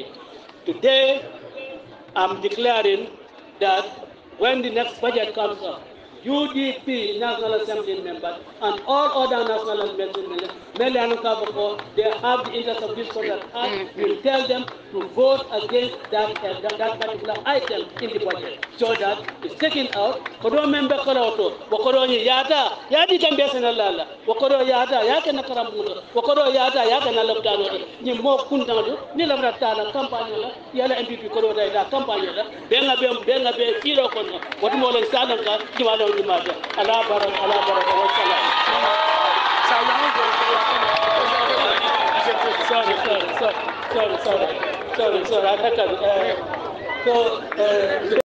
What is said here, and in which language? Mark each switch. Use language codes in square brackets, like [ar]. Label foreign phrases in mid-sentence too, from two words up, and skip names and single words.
[en] Today, I'm declaring that when the next budget comes up, UDP National Assembly members and all other National Assembly members, they have the interest of this project. We'll tell them to vote against that particular item in the budget so that it's taken out. [man] Kodo member koroto, wakoro yata, yadi kambesa na lala, wakoro yata, yake na karamuno, wakoro yata, yake na lopdano, ni mo kuntano, ni labrata na kampanya la, yala MPP koro da la kampanya la, benga be filo kono, watu mo len salanka, kimalo ni mata, ala [ar] barak wa salam. [en] Sorry. I can't.